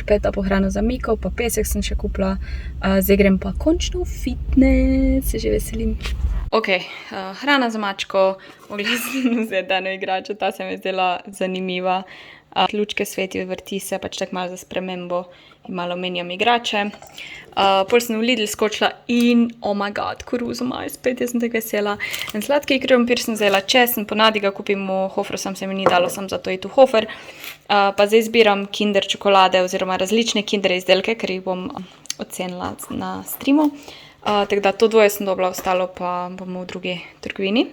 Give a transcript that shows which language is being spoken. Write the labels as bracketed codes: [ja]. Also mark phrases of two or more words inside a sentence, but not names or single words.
[sl] Peta po hrano za Miko, pa pesek sem še kupila. Zdaj grem pa končno v fitness, se že veselim. Ok, hrana za mačko. Mogla sem vzeti eno igračo, ta se mi je zdela zanimiva. Lučke svetijo, vrti se, pač tako malo za spremembo in malo menjam igrače. Pol sem v Lidl skočila in [en] oh my god, [sl] koruzo imajo spet, jaz sem tako vesela. En sladki krompir sem vzela, če sem ponavadi ga kupim v Hoferju, sam se mi ni dalo, sam zato iti v Hofer. Pa zdaj zbiram Kinder čokolade oziroma različne Kinder izdelke, ker jih bom ocenila na streamu. Tako da to dvoje sem dobila, ostalo pa bomo v drugi trgovini.